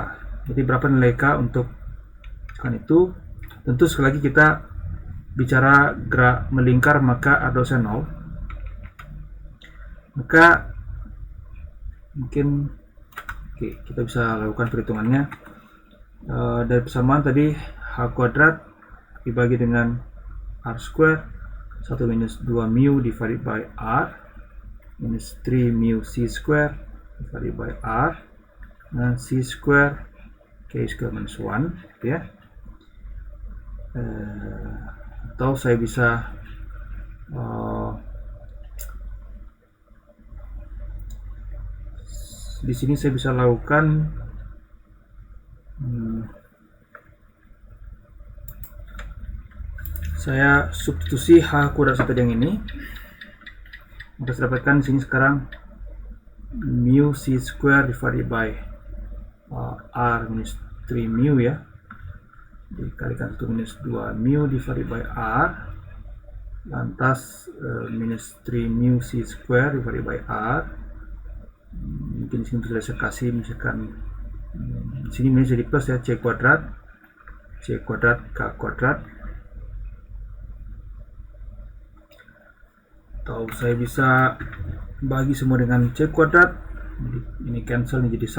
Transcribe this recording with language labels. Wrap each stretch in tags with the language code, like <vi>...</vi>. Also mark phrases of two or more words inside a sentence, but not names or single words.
<id>Jadi berapa nilai K untuk kan itu, tentu sekali lagi kita bicara gerak melingkar maka R dosnya 0, maka mungkin kita bisa lakukan perhitungannya dari persamaan tadi H kuadrat dibagi dengan</id> <en>R square 1 minus 2 mu divided by R minus 3 mu C square divided by R</en> <id>dan</id> <en>C square K square minus 1</en> <id>ya. Atau saya bisa di sini saya bisa lakukan saya substitusi H kuadrat tadi yang ini, maka saya dapatkan di sini sekarang</id> <en>mu C square divided by R minus 3 mu</en> <id>ya, dikalikan</id> <en>1 minus 2 mu divided by R</en> <id>lantas</id> <en>minus 3 mu C square divided by R.</en> <id>Mungkin di sini sudah saya kasih misalkan di sini ini jadi plus ya, C kuadrat K kuadrat, atau saya bisa bagi semua dengan C kuadrat, ini cancel, ini jadi</id>